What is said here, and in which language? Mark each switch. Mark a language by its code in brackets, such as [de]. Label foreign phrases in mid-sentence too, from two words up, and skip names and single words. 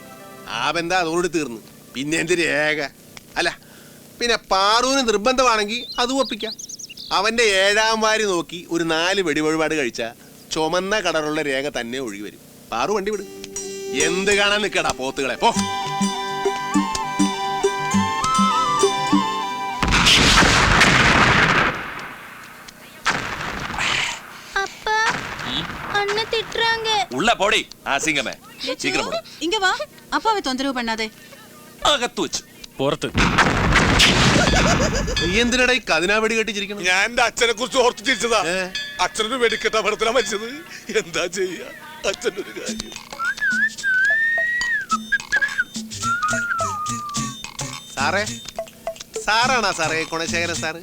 [ml] ആ ബന്ധം അതോട് തീർന്നു. പിന്നെ എന്ത് രേഖ? അല്ല പിന്നെ പാറുവിന് നിർബന്ധമാണെങ്കിൽ അത് ഒപ്പിക്കാം. അവന്റെ 7ാം വാരി നോക്കി ഒരു 4 വെടിവഴിപാട് കഴിച്ച ചുമന്ന കളറുള്ള രേഖ തന്നെ ഒഴുകി വരും. പാറു വണ്ടി വിട്. എന്ത് കാണാൻ നിൽക്കടാ പോത്തുകളെ, പോ. [ta] உள்ள போடி அசிங்கமே. சீக்கிரம் போடு. இங்க வா. அப்பாவை தொந்தரவு பண்ணாதே. [ml] അകത്ത് വെച്ച് പുറത്ത്. നീ എന്തിനടാ ഈ കതിനാ വെടി കെട്ടിച്ചിരിക്കണം? ഞാൻ എന്റെ അച്ഛനെ കുറിച്ച് ഓർത്ത് ചിരിച്ചതാ. അച്ഛനൊരു വെടിക്കെട്ട അപകടത്തിലാ മരിച്ചത്. എന്താ ചെയ്യാ, അച്ഛനൊരു കാര്യം. സാറേ, സാറാണോ സാറേ ഗുണശേഖരൻ സാറ്?